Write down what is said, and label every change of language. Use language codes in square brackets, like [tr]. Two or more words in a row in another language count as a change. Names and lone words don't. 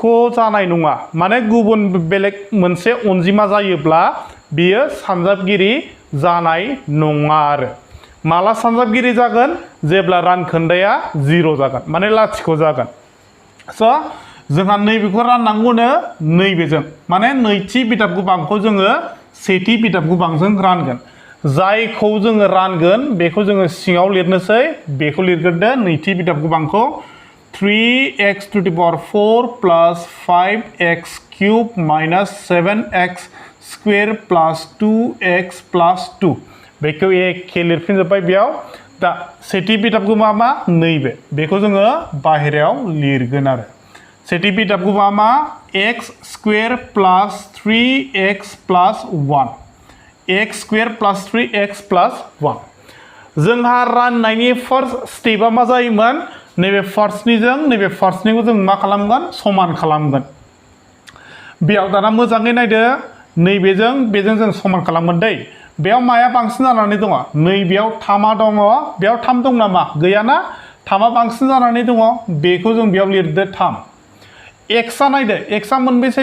[brx] जानाय नङा माने गुबुन बेलेग मोनसे अनजिमा जायोब्ला बियो सानजाबगिरि जानाय नङा आरो माला सानजाबगिरि जागोन जेब्ला रानखोन्दाया 0 जागोन माने लाथिख' जागोन स' जोंहा नैबेखौ राननांगौनो नैबेजों माने नैथि बिदाब गोबांखौ जोङो सेथि बिदाब गोबांजों रानगोन जायखौ जोङो रानगोन बेखौ जोङो सिङाव लिरनोसै बेखौ लिरग्रोदो नैथि बिदाब गोबांखौ [en] 3x to the power 4 plus 5x cube minus 7x square plus 2x plus 2 [brx] बेखौ एखे लिरफिनजोब्बाय बेयाव दा सेथि बिदाब गोबाङा मा नैबे बेखौ जोङो बाहेरायाव लिरगोन आरो सेथि बिदाब गोबाङा मा [en] x square plus 3x plus 1 x square plus 3x plus 1 [brx] जोंहा राननायनि [en] first step [brx] मा जायोमोन नैबे फार्स्टनिजों नैबे फार्स्टनिखौ जों मा खालामगोन समान खालामगोन बेयाव दाना मोजाङै नायदो नैबेजों बेजों जों समान खालामगोन दै बेयाव माया बांसिन जानानै दङ नैबेयाव 3 दङ बेयाव 3 दं नामा गैयाना 3 बांसिन जानानै दङ बेखौ जों बेयाव लिरदो 3 x आ नायदो x आ मोनबेसे